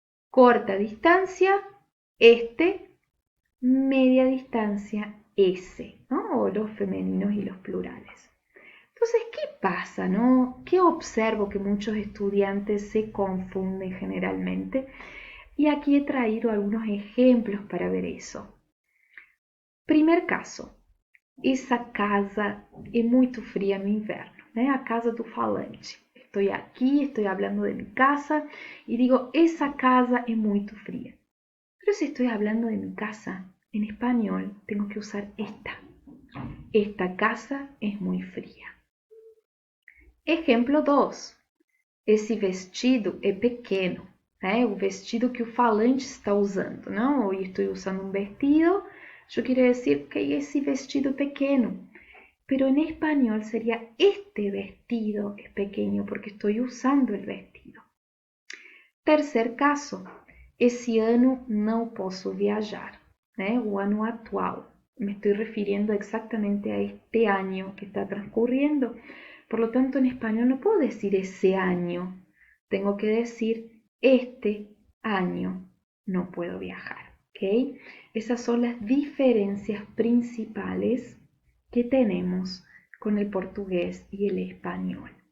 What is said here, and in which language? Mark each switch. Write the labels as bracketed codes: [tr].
[es] Corta distancia, este, media distancia, ese, ¿no? O los femeninos y los plurales. Entonces, ¿qué pasa, no? ¿Qué observo que muchos estudiantes se confunden generalmente? Y aquí he traído algunos ejemplos para ver eso. Primer caso, [pt] essa casa é muito fria no inverno, né? A casa do falante. [es] Estoy aquí, estoy hablando de mi casa y digo, esa casa es muy fría. Pero si estoy hablando de mi casa, en español tengo que usar esta. Esta casa es muy fría. Ejemplo 2. [pt] Esse vestido é pequeno, né? O vestido que o falante está usando, não? [es] Hoy estoy usando un vestido, yo quiero decir que ese vestido pequeño. Pero en español sería este vestido es pequeño porque estoy usando el vestido. Tercer caso, [pt] esse ano não posso viajar, né? O ano atual. [es] Me estoy refiriendo exactamente a este año que está transcurriendo. Por lo tanto, en español no puedo decir ese año. Tengo que decir este año no puedo viajar. ¿Okay? Esas son las diferencias principales que tenemos con el portugués y el español.